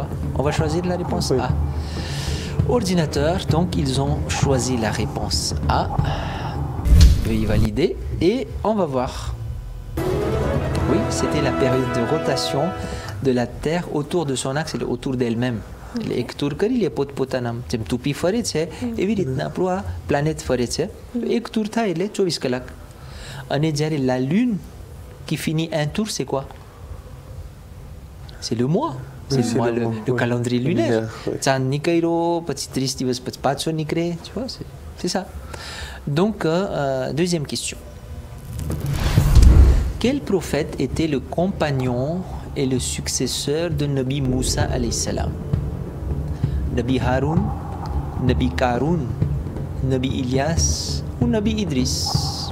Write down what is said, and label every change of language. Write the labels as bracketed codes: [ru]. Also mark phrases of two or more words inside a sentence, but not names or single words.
[fr] On va choisir la réponse Oui. A. Ordinateur, donc ils ont choisi la réponse A. Veuillez valider et on va voir. Oui, c'était la période de rotation de la Terre autour de son axe et autour d'elle-même. [gu] એક ટૂર કરી લે પોતપોતાના, જેમ ટૂપી ફરે છે એવી રીતના આપણું આ પ્લાનેટ ફરે છે. એક ટૂર થાય એટલે 24 કલાક. અને જ્યારે [fr] la lune qui finit un tour, c'est quoi? C'est le mois. C'est le mois, le calendrier lunaire. [gu] ચાંદ નીકળ્યો પછી 30 દિવસ પછી પાછો નીકળે, [fr] tu vois, c'est ça. Donc deuxième question. Quel prophète était le compagnon est le successeur de Nabi Moussa alayhi salam? Nabi Haroun, Nabi Karoun, Nabi Ilyas ou Nabi Idris?